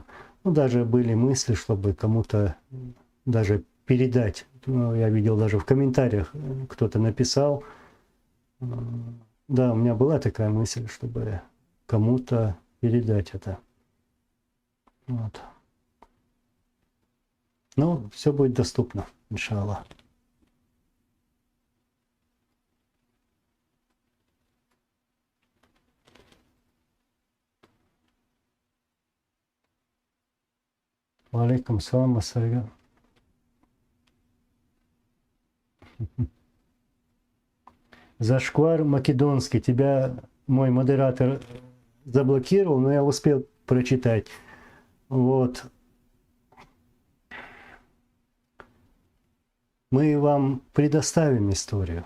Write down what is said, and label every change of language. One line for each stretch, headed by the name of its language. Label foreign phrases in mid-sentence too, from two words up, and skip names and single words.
Russian: Ну, даже были мысли, чтобы кому-то даже передать. Ну, я видел даже в комментариях, кто-то написал. Да, у меня была такая мысль, чтобы кому-то передать это. Вот. Ну, все будет доступно, иншаллах.
Arabic: عليكم سلام، السلام.
Russian: Зашквар македонский. Тебя мой модератор заблокировал, но я успел прочитать. Вот. Мы вам предоставим историю.